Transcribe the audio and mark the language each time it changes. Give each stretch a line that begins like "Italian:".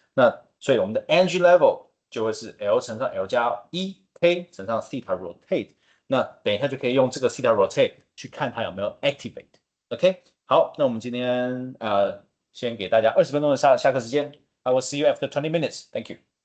Chinese: 那所以我们的 energy level 就会是 L 乘上 L 加1 k 乘上 theta rotate。那等一下就可以用这个 theta rotate 去看它有没有 activate。OK，好，那我们今天先给大家20分钟的下课时间。
English: I will see you after 20 minutes. Thank you.